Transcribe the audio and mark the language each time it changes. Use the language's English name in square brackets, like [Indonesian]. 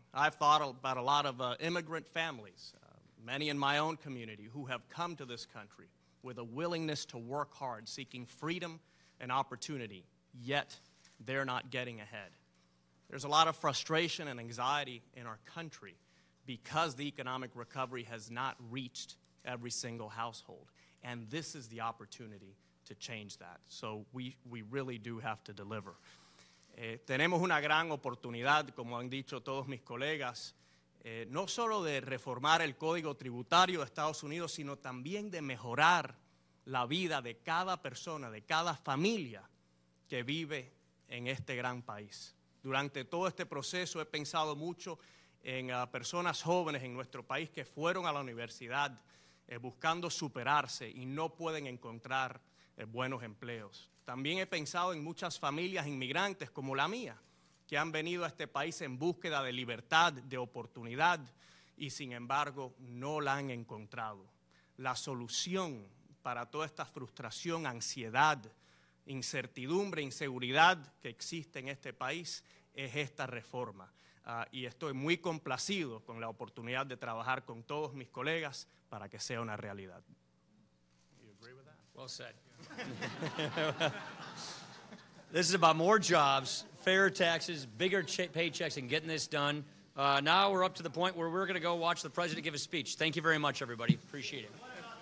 [English] I've thought about a lot of immigrant families, many in my own community, who have come to this country with a willingness to work hard, seeking freedom and opportunity, yet they're not getting ahead. There's a lot of frustration and anxiety in our country because the economic recovery has not reached every single household, and this is the opportunity to change that. So we really do have to deliver. [Spanish] Tenemos una gran oportunidad, como han dicho todos mis colegas, no solo de reformar el Código Tributario de Estados Unidos, sino también de mejorar la vida de cada persona, de cada familia que vive en este gran país. Durante todo este proceso he pensado mucho en personas jóvenes en nuestro país que fueron a la universidad buscando superarse y no pueden encontrar buenos empleos. También he pensado en muchas familias inmigrantes como la mía, que han venido a este país en búsqueda de libertad, de oportunidad, y sin embargo no la han encontrado. La solución para toda esta frustración, ansiedad, incertidumbre, inseguridad que existe en este país es esta reforma. Y estoy muy complacido con la oportunidad de trabajar con todos mis colegas para que sea una realidad. [English] Well said. This is about more jobs, fairer taxes, bigger paychecks, and getting this done. Now we're up to the point where we're going to go watch the president give a speech. Thank you very much, everybody. Appreciate it.